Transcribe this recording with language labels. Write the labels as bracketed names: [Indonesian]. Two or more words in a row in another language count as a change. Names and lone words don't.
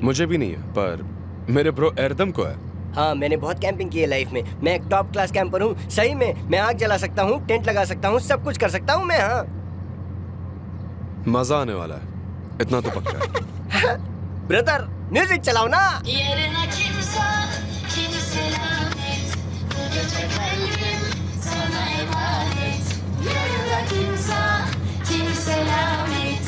[Hindi] नहीं है, पर मेरे ब्रो एरदम को है। हाँ, मैंने बहुत कैंपिंग की है लाइफ में। मैं एक [English] top class [Hindi] कैंपर हूँ। सही में मैं आग जला सकता हूँ, टेंट लगा सकता हूँ, सब कुछ कर सकता हूँ मैं। हाँ मजा आने वाला है, इतना तो पक्का है। [English] brother music [Hindi] चलाओ ना। [Turkish] Yerine kimse lanet. Bu gece kalbim sana emanet. Yerine kimse lanet.